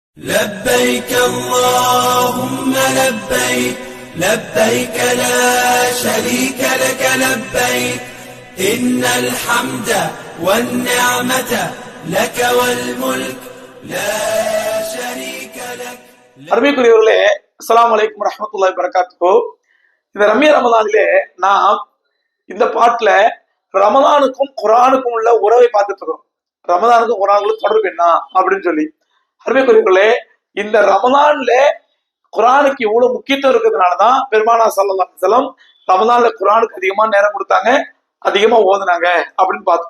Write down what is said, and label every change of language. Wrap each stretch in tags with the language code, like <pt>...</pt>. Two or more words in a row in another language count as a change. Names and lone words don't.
<ar>لبيك اللهم لبيك لبيك لا شريك لك لبيك إن الحمد والنعمة لك والملك لا شريك لك.</ar> <ta>அருமைக்குரியவர்களே,</ta> <ar>السلام عليكم ورحمة الله وبركاته.</ar> <ta>இந்த ரமலானிலே நாம் இந்த பாட்டுல ரமலானுக்கும் குர்ஆனுக்கும் உள்ள உறவை பார்த்துட்டு இருக்கோம். ரமலானுக்கும் குர்ஆனுக்கும் தொடர்பு என்ன அப்படின்னு சொல்லி. அருமைக்குரியவர்களே, இந்த ரமலான்ல குர்ஆனுக்கு இவ்வளவு முக்கியத்துவம் இருக்கிறதுனாலதான் பெருமானார்</ta> <ar>صلى الله عليه وسلم</ar> <ta>ரமலான்ல குர்ஆனுக்கு அதிகமா நேரம் கொடுத்தாங்க, அதிகமா ஓதுனாங்க அப்படின்னு பார்த்தோம்.</ta>